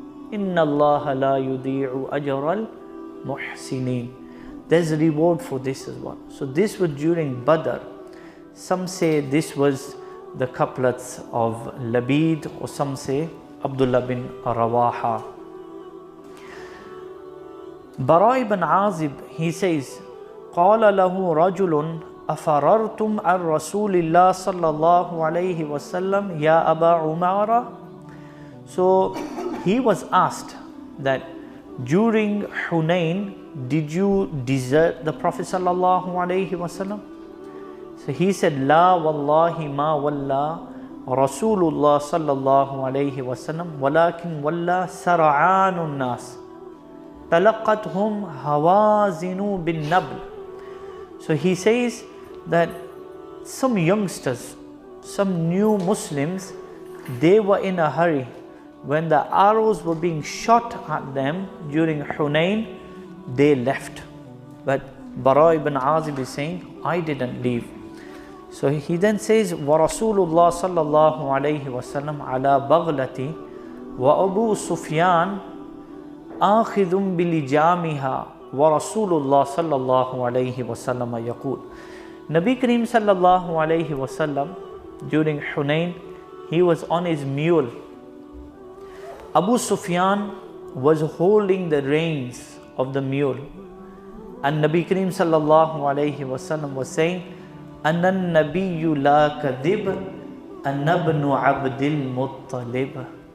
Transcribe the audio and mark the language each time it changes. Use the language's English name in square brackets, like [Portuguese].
[Arabic] Inna Allah la yudi'u ajral muhsinin. [English] There's a reward for this as well. So this was during Badr. Some say this was the couplets of Labid, or some say Abdullah bin Rawaha. Bara ibn Azib, he says, [Arabic] قال له رجل أفررتم عن رسول الله صلى الله عليه وسلم يا أبا عمارة. [English] So he was asked that during Hunain, did you desert the Prophet [Arabic] صلى الله عليه وسلم? [English] So he said, [Arabic] لا والله ما ولا رسول الله صلى الله عليه وسلم ولكن ولا سرعان الناس تلقتهم هوازن بالنبل. [English] So he says that some youngsters, some new Muslims, they were in a hurry. When the arrows were being shot at them during Hunain, they left. But Bara ibn Azib is saying, I didn't leave. So he then says, [Arabic] وَرَسُولُ اللَّهِ صَلَّى اللَّهُ عَلَيْهِ وَسَلَّمْ عَلَى بَغْلَتِ وَأَبُو سُفْيَانَ آخِذٌ بِلِجَامِهَا وَرَسُولُ اللَّهِ صَلَّى اللَّهُ عَلَيْهِ وَسَلَّمَ يَقُولُ. [English] Nabi Kareem sallallahu alayhi wasallam during Hunain, he was on his mule. Abu Sufyan was holding the reins of the mule. And Nabi Kareem sallallahu alayhi wasallam was saying, [Arabic] Ana nabiyyu la kadhib, ana ibnu Abdil Muttalib.